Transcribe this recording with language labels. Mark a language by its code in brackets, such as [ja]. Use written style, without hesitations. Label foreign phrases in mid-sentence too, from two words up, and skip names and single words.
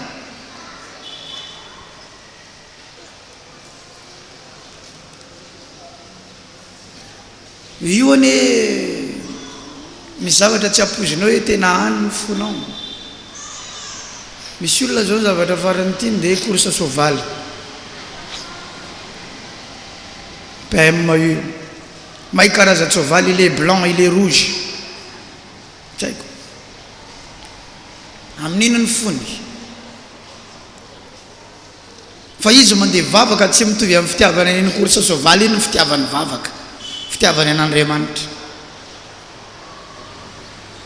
[mg] io ane misy zavatra tsy ampozinao hoe tena any ny fonao misy olona zao zavatra farany tiany dia course soavaly PM io mahay karaza soavaly [fr] il est blanc il est rouge [mg] tsy haiko amin'ino ny fony fa izy mandeha vavaka tsy mitovy amin'ny fitiavana iny course soavaly iny ny fitiavany vavaka fitiavany an'Andriamanitra